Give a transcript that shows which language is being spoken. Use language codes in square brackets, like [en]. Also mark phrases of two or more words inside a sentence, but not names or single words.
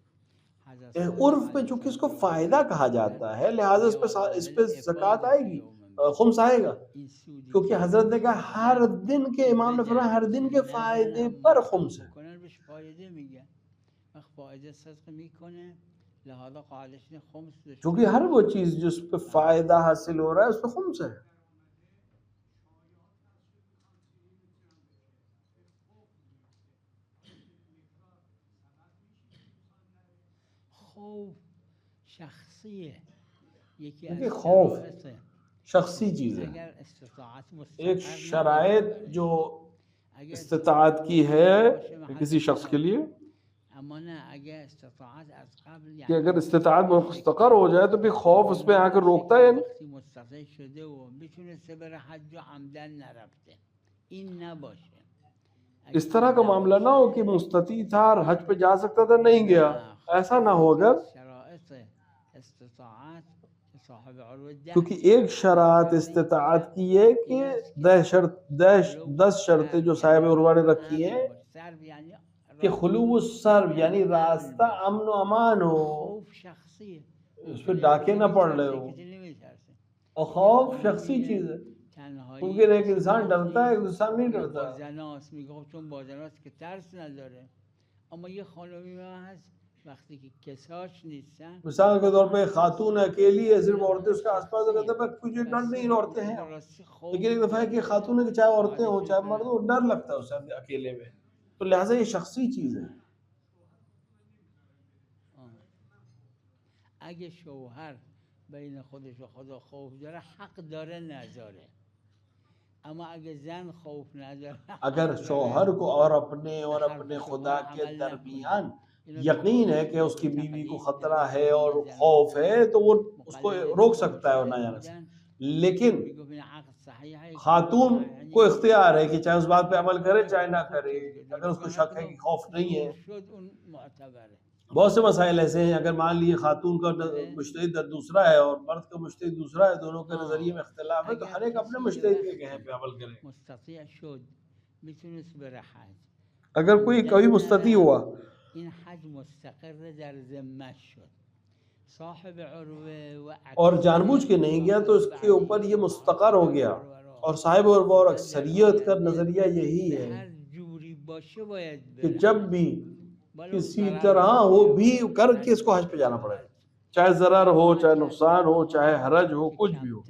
[ur] عرف میں چونکہ اس کو فائدہ کہا جاتا ہے لہٰذا اس پہ زکوٰۃ آئے گی، خمس آئے گا، کیونکہ حضرت نے کہا ہر دن کے، امام نے فرمایا ہر دن کے فائدے پر خمس ہے۔ [fa] بهش فایده میگن، وقت فایده صدق میکنه، لہذا قاعدش اینه خمس داشته. [ur] چونکہ ہر وہ چیز جس پہ فائدہ حاصل ہو رہا ہے اس پہ خمس ہے۔ [fa] خوف شخصیه، یکی [ur] دیکھیے [fa] از خوف شرائط [ur] شخصی چیز ہے، اگر استطاعت ایک مستقر شرائط جو استطاعت کی ہے کسی شخص کے لیے، [fa] اما نه اگر استطاعت از قبل، [ur] کہ اگر استطاعت مستقر ہو جائے تو پھر خوف اس پہ آ کر روکتا ہے نہیں۔ [fa] وقتی مستقر شده و میتونسته بره حج و عمدن نرفته، این نباشه. [ur] اس طرح کا معاملہ نہ ہو کہ مستطیع تھا اور حج پہ جا سکتا تھا نہیں گیا، ایسا نہ ہو اگر، شرائط استطاعت صاحب عروہ کیونکہ ایک شرط استطاعت کی ہے کہ 10 شرطیں جو صاحب عروہ نے رکھی ہیں کہ [ar] خلو السرب [ur] یعنی راستہ امن و امان ہو، خوف شخصی ہے، اس پہ ڈاکے نہ پڑ رہے ہو، اور خوف شخصی چیز ہے، ممکن ایک انسان ڈرتا ہے ایک انسان نہیں ڈرتا۔ [fa] با زناست میگه چون با زناست که ترس نداره، اما یه خانمی هست وقتی که کساش نیستن، [ur] مثال کے طور پہ خاتون اکیلی ہے، صرف عورتیں اس کے آس پاس رہتے ہیں، کچھ ڈر نہیں، عورتیں ہیں، لیکن ایک دفعہ ہے کہ خاتون ہے کہ چاہے عورتیں ہوں چاہے مرد ہوں، ڈر لگتا ہے اسے اکیلے میں، تو لہٰذا یہ شخصی چیز ہے۔ [fa] اگه شوهر بین خودش و خدا خوف داره حق داره نذاره، اما اگه زن خوف نداره، [ur] اگر شوہر کو اور اپنے خدا کے درمیان یقین ہے کہ اس کی بیوی کو خطرہ ہے اور خوف ہے تو وہ اس کو روک سکتا ہے اور نہ جانے سے، لیکن خاتون کو اختیار ہے کہ چاہے اس بات پہ عمل کرے چاہے نہ کرے، اگر اس کو شک ہے کہ خوف نہیں ہے۔ بہت سے مسائل ایسے ہیں، اگر مان لیے خاتون کا مجتہد دوسرا ہے اور مرد کا مجتہد دوسرا ہے، دونوں کے نظریے میں اختلاف ہے، تو ہر ایک اپنے مجتہد کے کہے پہ عمل کرے۔ [fa] مستطیع شد میتونست بره حج، [ur] اگر کوئی کبھی مستطیع ہوا، [fa] این حج مستقر در ذمه شد، صاحب عروه و [ur] اور جان بوجھ کے نہیں گیا تو اس کے اوپر یہ مستقر ہو گیا، اور صاحب عروہ اور اکثریت کا نظریہ یہی ہے [fa] هر جوری باشه باید [ur] کہ [fa] بره، [ur] جب بھی کسی طرح وہ بھی کر کے اس کو حج پہ جانا پڑے، چاہے ضرر ہو چاہے نقصان ہو چاہے حرج ہو کچھ بھی ہو۔